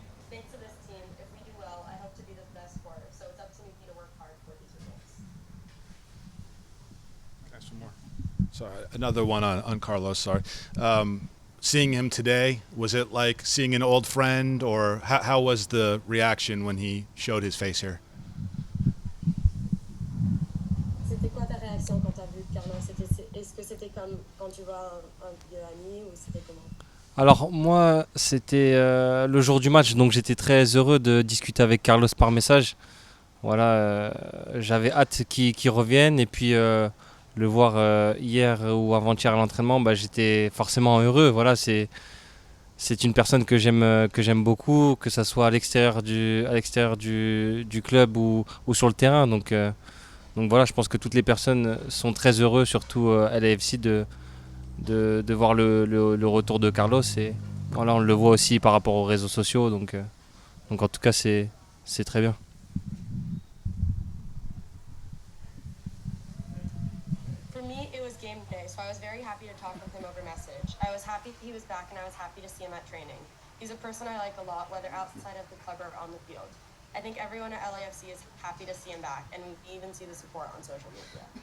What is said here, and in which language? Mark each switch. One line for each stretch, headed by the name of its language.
English: Thanks to this team, if we do well, I hope to be the best scorer. So it's up to me to work hard for these results. Ask for more. Sorry, another one on Carlos. Sorry. Seeing him today, was it like seeing an old friend, or how was the reaction when he showed his face here?
French: C'était quoi ta réaction quand t'as vu Carlos? Est-ce que c'était comme quand tu vois un vieux ami ou c'était comment? Alors moi, c'était le jour du match, donc j'étais très heureux de discuter avec Carlos par message. Voilà, j'avais hâte qu'il revienne et puis le voir hier ou avant-hier à l'entraînement, bah, j'étais forcément heureux. Voilà, c'est une personne que j'aime beaucoup, que ça soit à l'extérieur du club ou sur le terrain. Donc voilà, je pense que toutes les personnes sont très heureuses, surtout à l'AFC, de voir le retour de Carlos. Et voilà, on le voit aussi par rapport aux réseaux sociaux. Donc en tout cas, c'est très bien.
English: For me, it was game day, so I was very happy to talk with him over message. I was happy he was back and I was happy to see him at training. He's a person I like a lot, whether outside of the club or on the field. I think everyone at LAFC is happy to see him back, and we even see the support on social media.